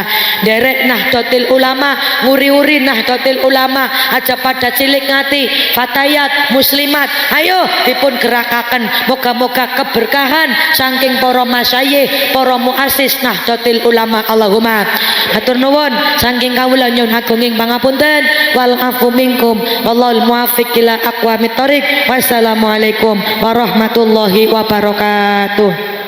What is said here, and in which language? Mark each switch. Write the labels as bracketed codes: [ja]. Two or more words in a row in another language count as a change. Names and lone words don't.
[jv] Derek Nahdlatul Ulama, nguri-uri Nahdlatul Ulama aja pada cilik ngati, fatayat muslimat ayo dipun gerakaken moga-moga keberkahan saking para masyayikh, para muassis Nahdlatul Ulama Allahumma. Hatur nuwun saking kawula nyun agunging pangapunten [ar] والعفو منكم والله الموفق إلى أقوم الطريق. والسلام عليكم ورحمة الله وبركاته.